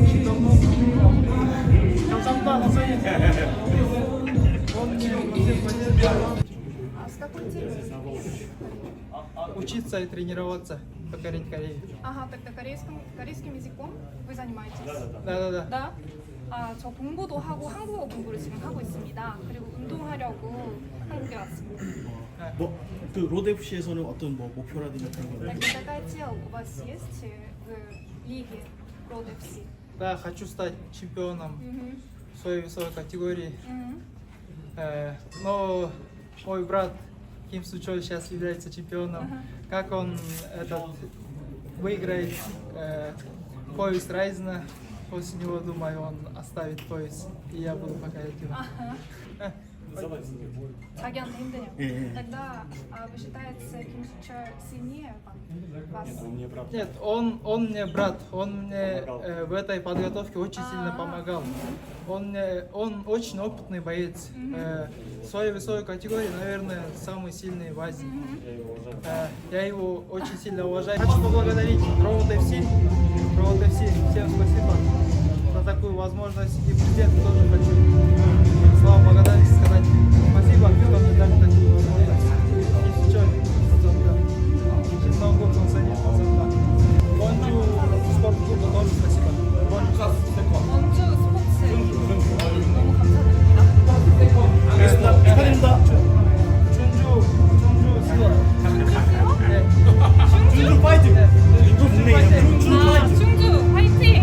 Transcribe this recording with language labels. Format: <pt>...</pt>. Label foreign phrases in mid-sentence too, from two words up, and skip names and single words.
<ru>Он мне всех поддерживает. А с какой целью? Учиться и тренироваться, покорить Корею. Ага, тогда корейским языком вы занимаетесь? Да.</ru> <ko>네? 아, 저 공부도 하고 한국어 공부를 지금 하고 있습니다. 그리고 운동하려고 한국에 왔습니다. 그 로드FC에서는 어떤 목표라든지 그런 거?</ko> <ru>Какая цель у вас есть в лиге Road FC? Да, хочу стать чемпионом в своей весовой категории. Но мой брат Ким Сучоль сейчас является чемпионом. Как он выиграет пояс Райзена, после него, думаю, он оставит пояс, и я буду покорять его.</ru> <ko>자기한테 힘드냐고.</ko> <ru>Тогда вы считаете, Ким Сучоль сильнее вас? Нет, он мне брат, он мне в этой подготовке очень сильно помогал. Он очень опытный боец. В своей весовой категории, наверное, самый сильный в Азии. Я его очень сильно уважаю. Хочу поблагодарить Road FC. Всем спасибо за такую возможность. И президенту тоже хочу слова благодарности сказать. Спасибо, что мне дали такую возможность. И сейчас, честно, год он занят. Вонджу спортклубу тоже спасибо.</ru> <ko>원주 스포츠 너무 감사드립니다. 알겠습니다. 축하드립니다. 준주 스와. 네. 준주 파이팅! 준주 국내예요. 준주 아, 파이팅! 충주 화이팅!</ko>